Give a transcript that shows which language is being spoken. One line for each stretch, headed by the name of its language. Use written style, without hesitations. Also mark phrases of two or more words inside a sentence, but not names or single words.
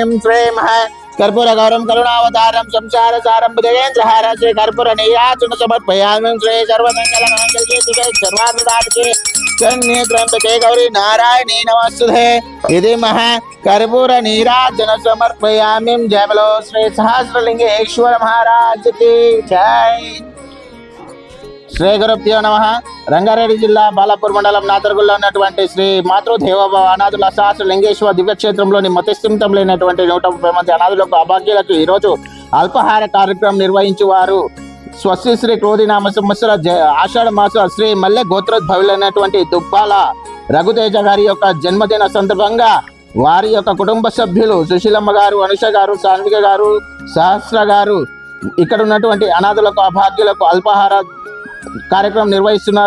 Sanskrit: श्री महा कर्पूर गौरम करुणावतारम संसार सारम बुधेन्द्रहार श्री कर्पूर नीराजन समर्पयामि। श्री सर्वमंगल मांगल्ये शिवे सर्वार्थसाधके शरण्ये त्र्यंबके गौरी नारायणी नमस्तुते इति महा कर्पूर नीराजन समर्पयामि।
Hindi: जय बोलो श्री सहस्रलिंगेश्वर महाराज की जय।
Sanskrit: శ్రీ గురుభ్యో నమః।
Telugu: రంగారెడ్డి జిల్లా బాలాపూర్ మండలం నాతర్గుల్లో ఉన్నటువంటి శ్రీ మాతృదేవోభవ అనాథుల సహస్రలింగేశ్వర దివ్యక్షేత్రంలోని మతిస్థిమితం లేనటువంటి 130 మంది అనాథులకు అభాగ్యులకు ఈరోజు అల్పాహార కార్యక్రమం నిర్వహించేవారు స్వస్తి శ్రీ క్రోధినామ సంవత్సర ఆషాఢ మాస శ్రీ మల్లె గోత్రోద్భవులైనటువంటి దుబ్బాల రఘుతేజ గారి యొక్క జన్మదిన సందర్భంగా వారి యొక్క కుటుంబ సభ్యులు సుశీలమ్మ గారు, అనుష గారు, సాన్విక గారు, సహస్ర గారు ఇక్కడ ఉన్నటువంటి అనాథులకు అభాగ్యులకు అల్పాహార కార్యక్రమం నిర్వహిస్తున్నారు।